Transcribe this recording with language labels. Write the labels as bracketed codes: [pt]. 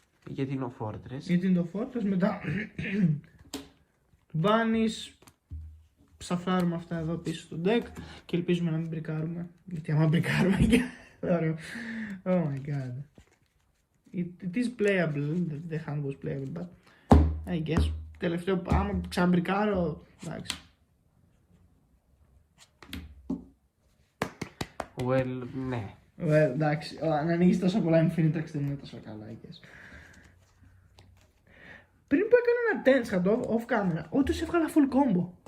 [el] Γιατί είναι ο Fortress. Γιατί είναι το Fortress, μετά μπάνεις, ψαφράρουμε αυτά εδώ πίσω στο deck και ελπίζουμε να μην μπρικάρουμε. Γιατί άμα μπρικάρουμε ωραίο. [en] Oh my god. It is playable, the hand was playable, but I guess. [el] Τελευταίο, άμα ξαναμπρικάρω, εντάξει. Well, ναι. Εντάξει, αν ανοίγεις τόσο πολλά Infinite Tracks δεν είναι τόσο καλά, [en] I guess. [el] Πριν που έκανα ένα tense off camera, όντως έβγαλα full combo.